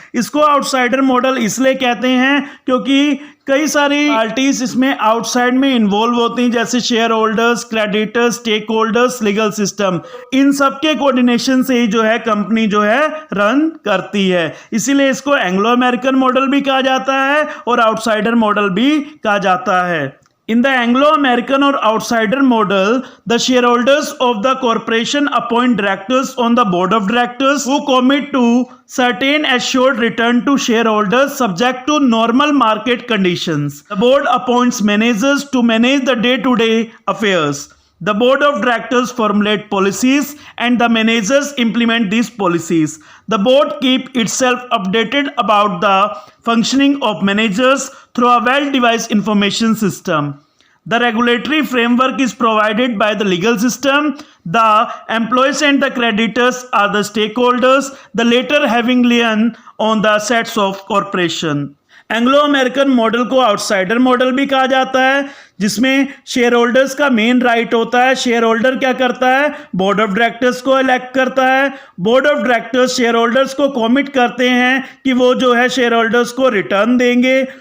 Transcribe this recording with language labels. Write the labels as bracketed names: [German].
[Hindi] इसको outsider model इसलिए कहते हैं क्योंकि कई सारी पार्टीज इसमें आउटसाइड में इन्वॉल्व होती हैं, जैसे share holders, creditors, stake holders, legal system. इन सब के कोऑर्डिनेशन से ही जो है कंपनी जो है रन करती है। इसीलिए इसको एंग्लो अमेरिकन मॉडल भी कहा जाता है और आउटसाइडर मॉडल भी कहा जाता है। [English] In the Anglo-American or outsider model, the shareholders of the corporation appoint directors on the board of directors who commit to certain assured return to shareholders subject to normal market conditions. The board appoints managers to manage the day-to-day affairs. The board of directors formulate policies and the managers implement these policies. The board keeps itself updated about the functioning of managers through a well-devised information system. The regulatory framework is provided by the legal system. The employees and the creditors are the stakeholders, the latter having lien on the assets of corporation. [Hindi] Anglo American model को outsider model भी कहा जाता है, जिसमें share holders का main right होता है। Share holder क्या करता है, बोर्ड ऑफ डायरेक्टर्स को इलेक्ट करता है। Board of directors share holders को कमिट करते हैं कि वो जो है शेयर होल्डर्स को रिटर्न देंगे।